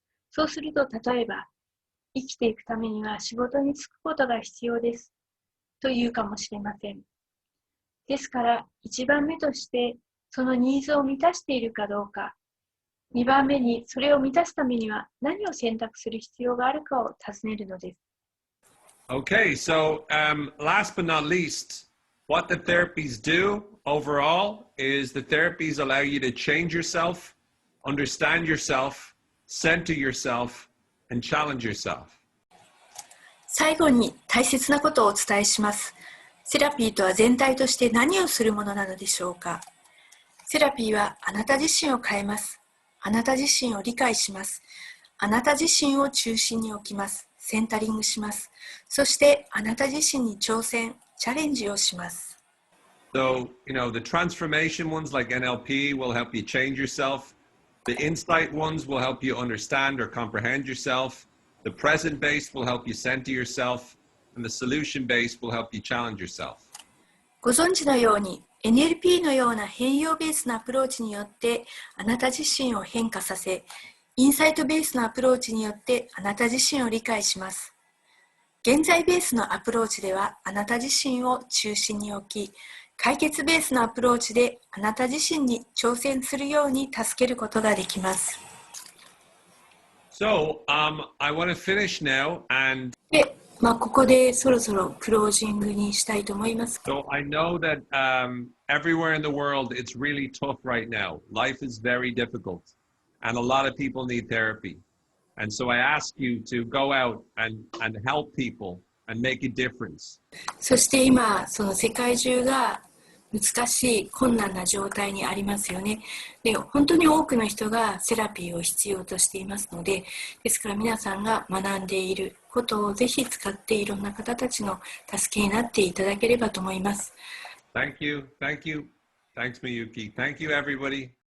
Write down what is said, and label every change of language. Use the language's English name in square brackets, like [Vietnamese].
[Japanese] そうすると、例えば、生きていくためには仕事に就くことが必要ですと言うかもしれません。ですから、1番目として、そのニーズを満たしているかどうか、2番目にそれを満たすためには何を選択する必要があるかを尋ねるのです。 [English] Okay, so last but not least, what the therapies do overall is the therapies allow you to change yourself, understand yourself, center yourself, and challenge yourself. [Japanese] 最後に大切なことをお伝えします。セラピーとは全体として何をするものなのでしょうか。セラピーはあなた自身を変えます。あなた自身を理解します。あなた自身を中心に置きます。センタリングします。そしてあなた自身に挑戦、チャレンジをします。 [English] So, the transformation ones like NLP will help you change yourself. The insight ones will help you understand or comprehend yourself. The present-based will help you center yourself. And the solution-based will help you challenge yourself. [Japanese] ご存知のように、NLP のような変容ベースのアプローチによってあなた自身を変化させ、インサイトベースのアプローチによってあなた自身を理解します。現在ベースのアプローチではあなた自身を中心に置き、解決ベースのアプローチであなた自身に挑戦するように助けることができます。 [English] So, I want to finish now and [Japanese] で、ここでそろそろクロージングにしたいと思います。 [English] So I know that everywhere in the world it's really tough right now. Life is very difficult, and a lot of people need therapy. And so I ask you to go out and help people and make a difference. [Japanese] そして今、その世界中が難しい困難な状態にありますよね。で、本当に多くの人がセラピーを必要としていますので、ですから皆さんが学んでいることをぜひ使っていろんな方たちの助けになっていただければと思います。 [English] Thank you. Thank you. Thanks, Miyuki. Thank you, everybody.